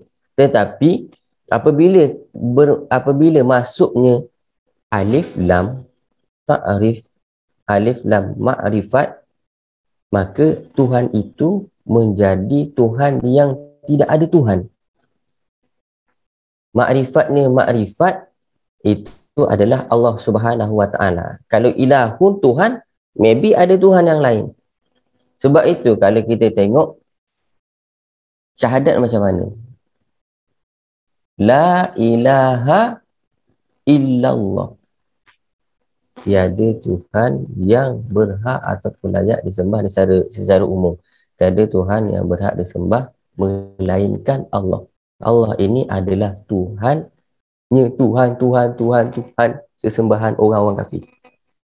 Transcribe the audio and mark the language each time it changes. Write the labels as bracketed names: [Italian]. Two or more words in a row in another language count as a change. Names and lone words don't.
[Malay] Tetapi apabila masuknya [Arabic] ألف لام تعريف, ألف لام معرفة, [Malay] maka Tuhan itu menjadi Tuhan yang tidak ada Tuhan. Ma'rifatnya ma'rifat itu adalah Allah [Arabic] سبحانه وتعالى. [Malay] Kalau ilahun Tuhan, maybe ada Tuhan yang lain. Sebab itu kalau kita tengok syahadat macam mana? [Arabic] لا إله إلا الله. [Malay] Tiada Tuhan yang berhak ataupun layak disembah secara umum. Tiada Tuhan yang berhak disembah melainkan Allah. Allah ini adalah Tuhannya, Tuhan sesembahan orang-orang kafir.